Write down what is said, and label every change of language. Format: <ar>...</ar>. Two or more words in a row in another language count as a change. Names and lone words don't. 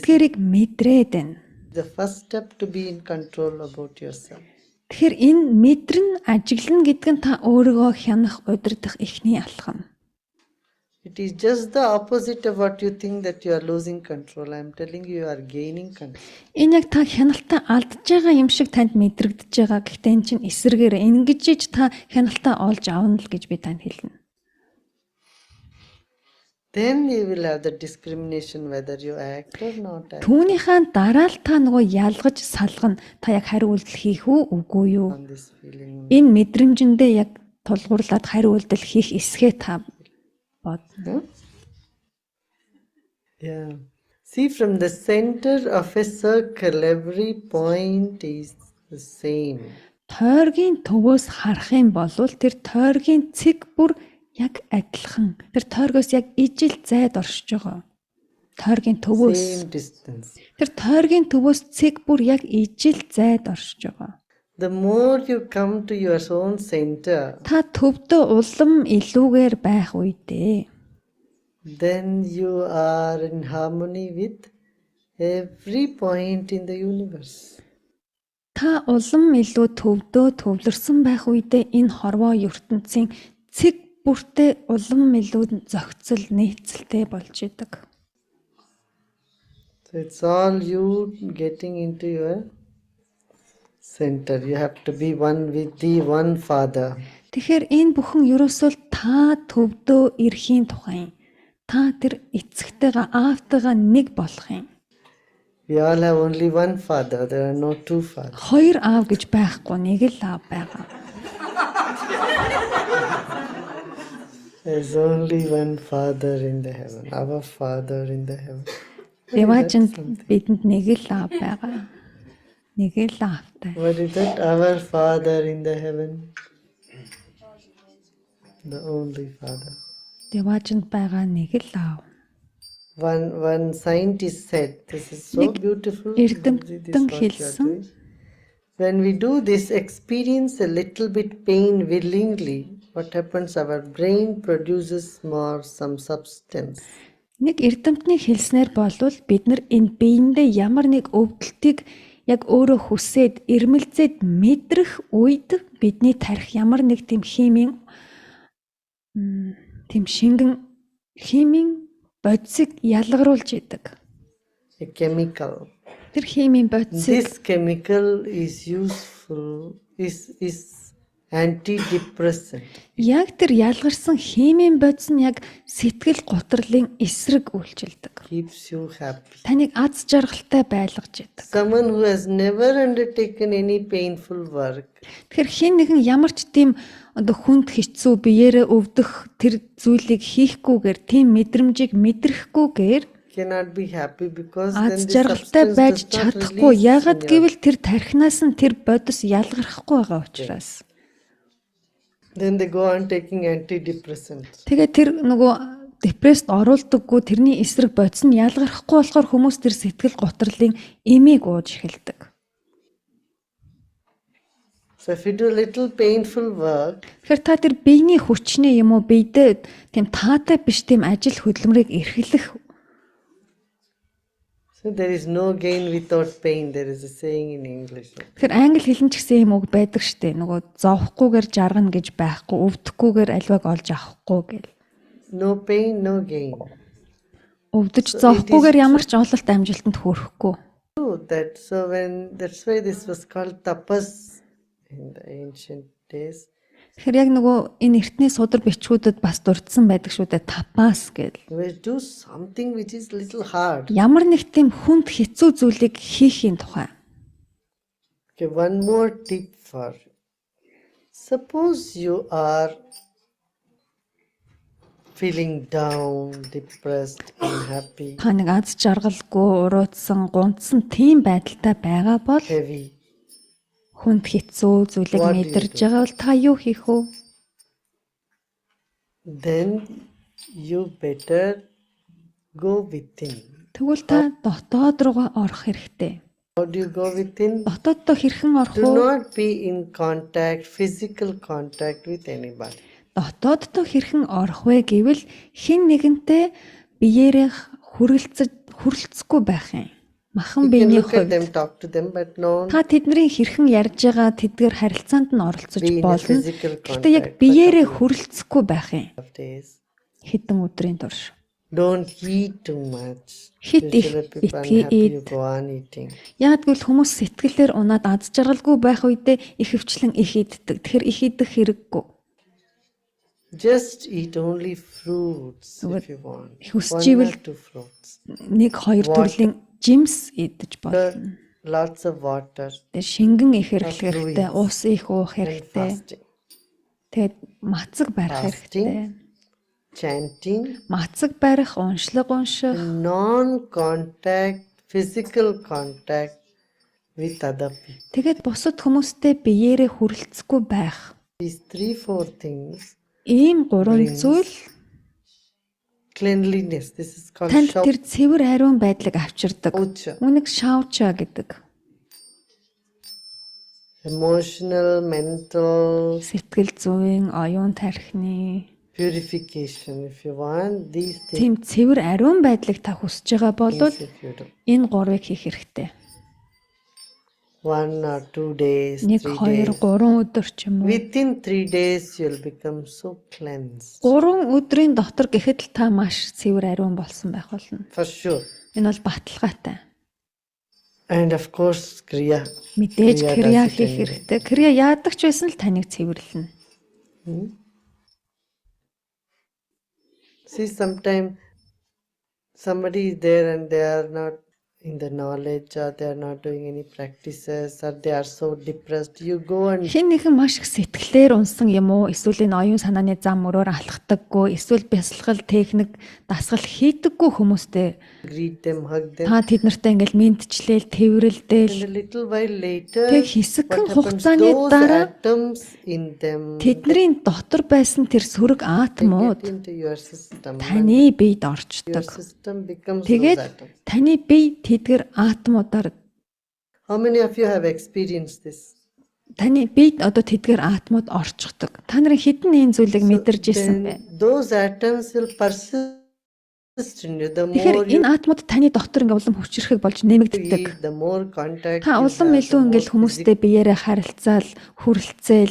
<mn>Тэдгэрийг мэдрээд байна.</mn> <en>the first step to be in control about yourself.</en> <mn>Тэгэхээр энэ мэдрэн ажиглана гэдэг нь та өөрийгөө хянах, удирдах эхний алхам.</mn> <en>It is just the opposite of what you think that you are losing control. I am telling you, you are gaining control.</en> <mn>Энэ яг та хяналтаа алдж байгаа юм шиг танд мэдрэгдэж байгаа. Гэхдээ энэ чинь эсэргээр ингэж иж та хяналтаа олж авна л гэж би танд хэлнэ.</mn> <en>Then you will have the discrimination whether you act or not act</en> <mn>Түүнийхээ дараа л та нөгөө ялгаж салгана. Та яг хариу үйлдэл хийх үү, үгүй юу?</mn> <en>on this feeling.</en> <mn>Энэ мэдрэмжэндээ яг тулгуурлаад хариу үйлдэл хийх эсгээ та бодно.</mn> <en>Yeah. See, from the center of a circle, every point is the same.</en> <mn>Тойргийн төвөөс харах юм бол тэр тойргийн цэг бүр яг адилхан. Тэр тойргоос яг ижил зайд оршиж байгаа. Тойргийн төвөөс.</mn> <en>Same distance.</en> <mn>Тэр тойргийн төвөөс цэг бүр яг ижил зайд оршиж байгаа.</mn> <en>The more you come to your own center,</en> <mn>Та төвдөө улам илүүгээр байх үедээ</mn> <en>then you are in harmony with every point in the universe.</en> <mn>та улам илүү төвдөө төвлөрсөн байх үедээ энэ хорвоо ертөнцийн цэг бүртээ улам илүү зохицол нийцэлтэй болж идэг.</mn> <en>So it's all you getting into your center. You have to be one with the one Father.</en> <mn>Тэгэхээр энэ бүхэн ерөөсөө л та төвдөө ирэхийн тухай. Та тэр эцэгтэйгээ аавтайгаа нэг болох юм.</mn> <en>We all have only one Father. There are no two fathers.</en> <mn>Хоёр аав гэж байхгүй, нэг л аав байгаа.</mn> <en>There's only one Father in the heaven. Our Father in the heaven.</en> <mn>Деважинд бидэнд нэг л аав байгаа. Нэг л аавтай.</mn> <en>What is that? Our Father in the heaven. The only Father.</en> <mn>Деважинд байгаа нэг л аав.</mn> <en>One scientist said, this is so beautiful.</en> <mn>эрдэмтэн</mn> <en>This is what you are</en> <mn>хэлсэн.</mn> <en>doing. When we do this, experience a little bit pain willingly, what happens? Our brain produces more some substance.</en> <mn>Нэг эрдэмтний хэлснээр болвол бид нар энэ биендээ ямар нэг өвдөлтийг яг өөрөө хүсээд ирмэлзээд мэдрэх үед бидний тарих ямар нэг тийм химийн тийм шингэн химийн бодисыг ялгаруулж идэг.</mn> <en>A chemical.</en> <mn>Тэр химийн бодисыг</mn> <en>This chemical is useful, is antidepressant.</en> <mn>яг тэр ялгарсан химийн бодис нь яг сэтгэл гутралын эсрэг үйлчилдэг.</mn> <en>Keeps you happy.</en> <mn>Таныг аз жаргалтай байлгаж идэг.</mn> <en>Someone who has never undertaken any painful work</en> <mn>Тэгэхээр хэн нэгэн ямар ч тийм хүнд хэцүү биеэрээ өвдөх тэр зүйлийг хийхгүйгээр тийм мэдрэмжийг мэдрэхгүйгээр</mn> <en>cannot be happy because then</en> <mn>аз</mn> <en>the</en> <mn>жаргалтай</mn> <en>substance</en> <mn>байж</mn> <en>does not</en> <mn>чадахгүй.</mn> <en>release</en> <mn>Яагаад</mn> <en>in your-</en> <mn>гэвэл тэр тархинаас нь тэр бодис ялгархгүй байгаа учраас.</mn> <en>Then they go on taking antidepressants.</en> <mn>Тэгээ тэр нөгөө депресд оруулдаггүй, тэрний эсрэг бодис нь ялгархгүй болохоор хүмүүс тэр сэтгэл гутралын эмийг ууж эхэлдэг.</mn> <en>So if you do little painful work,</en> <mn>Тэгэхээр та тэр биений хүчний юм уу биедээ тийм таатай биш тийм ажил хөдөлмөрийг эрхлэх.</mn> <en>so there is no gain without pain. There is a saying in English.</en> <mn>Тэгэхээр англи хэлэн ч гэсэн юм үг байдаг штэ. Нөгөө зовхгүйгээр жаргана гэж байхгүй, өвдөхгүйгээр аливааг олж авахгүй гэл.</mn> <en>No pain, no gain.</en> <mn>Өвдөж зовхгүйгээр ямар ч ололт амжилтанд хүрэхгүй.</mn> <en>True that. So that's why this was called tapas in the ancient days.</en> <mn>Тэгэхээр яг нөгөө энэ эртний судар бичгүүдэд бас дурдсан байдаг шүү дээ. Тапас гэл.</mn> <en>We do something which is little hard.</en> <mn>Ямар нэг тийм хүнд хэцүү зүйлийг хийхийн тухай.</mn> <en>Okay, one more tip for you. Suppose you are feeling down, depressed, unhappy,</en> <mn>Та нэг аз жаргалгүй, уруудсан, гунцсан тийм байдалтай байгаа бол</mn> <en>heavy.</en> <mn>хүнд хэцүү зүйлийг</mn> <en>What do you</en> <mn>мэдэрж</mn> <en>do?</en> <mn>байгаа бол та юу хийх вэ?</mn> <en>Then you better go within.</en> <mn>Тэгвэл та дотоод руугаа орох хэрэгтэй.</mn> <en>How do you go within?</en> <mn>Дотооддоо хэрхэн орох</mn> <en>Do</en> <mn>вэ?</mn> <en>not be in contact, physical contact with anybody.</en> <mn>Дотооддоо хэрхэн орох вэ гэвэл хэн нэгэнтэй биеэрээ хүрэлцэхгүй байх юм. Махан</mn> <en>You can</en> <mn>биений</mn> <en>look at</en> <mn>хувьд</mn> <en>them, talk to them, but no</en> <mn>та тэдний хэрхэн ярьж байгаа тэдгээр харилцаанд нь оролцож</mn> <en>be in a</en> <mn>болно.</mn> <en>physical</en> <mn>Гэхдээ яг</mn> <en>contact.</en> <mn>биеэрээ хүрэлцэхгүй байх юм.</mn> <en>Of days.</en> <mn>Хэдэн өдрийн турш.</mn> <en>Don't eat too much.</en> <mn>Хит их</mn> <en>Usually people</en> <mn>битгий</mn> <en>unhappy, you eat. go on eating.</en> <mn>Яг гэвэл хүмүүс сэтгэлээр унаад аз жаргалгүй байх үедээ их хвчлэн их иддэг. Тэгэхээр их идэх хэрэггүй.</mn> <en>Just eat only fruits if you want.</en> <mn>Хүсч</mn> <en>One or</en> <mn>ивэл</mn> <en>two fruits.</en> <mn>нэг хоёр төрлийн жимс идэж болно.</mn> <en>Lots of water</en> <mn>Тэр шингэн их хэрэглэх хэрэгтэй, ус их уух</mn> <en>and</en> <mn>хэрэгтэй.</mn> <en>fasting.</en> <mn>Тэгээд мацаг барих</mn> <en>Fasting.</en> <mn>хэрэгтэй.</mn> <en>Chanting.</en> <mn>Мацаг барих, уншлаг унших,</mn> <en>Non-contact, physical contact with other people.</en> <mn>тэгээд бусад хүмүүстэй биеэрээ хүрэлцэхгүй байх.</mn> <en>These 3-4 things.</en> <mn>Ийм гурван зүйл</mn> <en>Cleanliness. This is called</en> <mn>танд тэр цэвэр ариун байдлыг авчирдаг.</mn> <en>shaucha.</en> <mn>Үүнийг шауча гэдэг.</mn> <en>Emotional, mental</en> <mn>Сэтгэл зүйн, оюун тархины</mn> <en>purification. If you want these things,</en> <mn>тийм цэвэр ариун байдлыг та хүсэж байгаа бол</mn> <en>if you do.</en> <mn>энэ гурвыг хийх хэрэгтэй.</mn> <en>1 or 2 days, 1, 3 2, days.</en> <mn>3 өдөр ч юм уу.</mn> <en>Within 3 days, you'll become so cleansed.</en> <mn>3 өдрийн дотор гэхэд л та маш цэвэр ариун болсон байх болно.</mn> <en>For sure.</en> <mn>Энэ бол баталгаатай.</mn> <en>And of course, Kriya.</en> <mn>Мэдээж</mn> <en>Kriya</en> <mn>крия</mn> <en>does it</en> <mn>хийх</mn> <en>anyway.</en> <mn>хэрэгтэй. Крия яадаг ч байсан л таныг цэвэрлэнэ.</mn> <en>See, sometimes somebody is there and they are not in the knowledge or they are not doing any practices or they are so depressed. You go and</en> <mn>Хэн нэгэн маш их сэтгэлээр унсан юм уу? Эсвэл энэ оюун санааны зам мөрөөр алхдаггүй, эсвэл бясалгал техник дасгал хийдэггүй хүмүүстэй</mn> <en>greet them, hug them.</en> <mn>та тэд нартай ингээл мэдчлээл,</mn> <en>And</en> <mn>тэврэлдээл</mn> <en>a little while later,</en> <mn>тэг хэсэгхэн</mn> <en>what happens?</en> <mn>хугацааны</mn> <en>Those</en> <mn>дараа</mn> <en>atoms in them</en> <mn>тэдний дотор байсан тэр сөрөг</mn> <en>they</en> <mn>атомууд</mn> <en>get into your system. And</en> <mn>таны биед</mn> <en>your</en> <mn>орчдөг.</mn> <en>system becomes those</en> <mn>Тэгээд</mn> <en>atoms.</en> <mn>таны бие тэдгэр атомудаар</mn> <en>How many of you have experienced this?</en> <mn>таны биед одоо тэдгэр атомуд орчдөг. Та нарын хэдэн энэ зүйлийг мэдэрж ирсэн бэ?</mn> <en>Then those atoms will persist in you. The</en> <mn>Тэгэхээр</mn> <en>more you</en> <mn>энэ атомуд таны дотор ингээ улам хүчрэхэг болж нэмэгддэг.</mn> <en>eat, the more contact</en> <mn>Та</mn> <en>you</en> <mn>улам</mn> <en>have,</en> <mn>илүү</mn> <en>the</en> <mn>ингээл</mn> <en>more</en> <mn>хүмүүстэй биеэрээ харилцаал, хүрэлцээл</mn>